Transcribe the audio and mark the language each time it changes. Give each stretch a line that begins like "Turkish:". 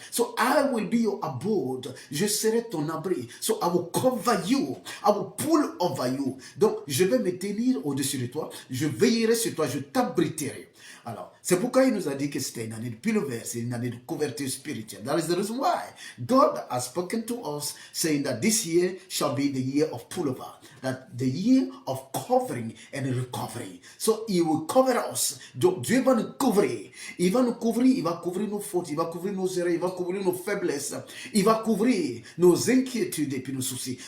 English: So I will be your abode.
French: Je serai ton abri.
English: So I will cover you. I will pull over you.
French: Donc, je vais me tenir au-dessus de toi. Je veillerai sur toi. Je t'abriterai. Alors, c'est pourquoi il nous a dit que c'était une année de pullover, c'est une année de couverture spirituelle.
English: That is the reason why God has spoken to us, saying that this year shall be the year of pullover, that the year of covering and recovery. So He will cover us.
French: Donc, Dieu va nous couvrir. Il va nous couvrir, il va couvrir nos fautes, il va couvrir nos erreurs, il va couvrir nos faiblesses, il va couvrir nos inquiétudes et puis nos soucis.